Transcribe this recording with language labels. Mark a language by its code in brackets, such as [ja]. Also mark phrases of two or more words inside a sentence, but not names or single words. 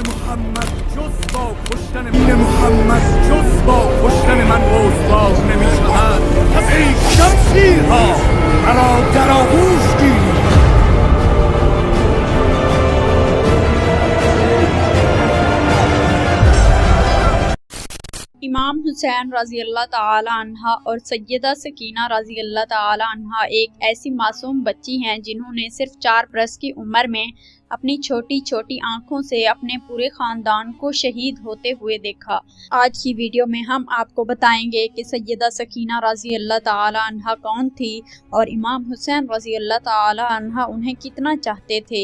[fa] محمد جز با کشتن محمد جز با کشتن من رسوا نمیشود. پس ای شمشیرها مرا در آغوش گیرید. [ur] امام حسین [ar] رضی اللہ تعالی عنہ [ur] اور سیدہ سکینہ [ar] رضی اللہ تعالی عنہ [ur] ایک ایسی معصوم بچی ہیں جنہوں نے صرف 4 برس کی عمر میں اپنی چھوٹی چھوٹی آنکھوں سے اپنے پورے خاندان کو شہید ہوتے ہوئے دیکھا۔ آج کی ویڈیو میں ہم آپ کو بتائیں گے کہ سیدہ سکینہ [ar] رضی اللہ تعالی عنہ [ur] کون تھی اور امام حسین [ar] رضی اللہ تعالی عنہ [ur] انہیں کتنا چاہتے تھے۔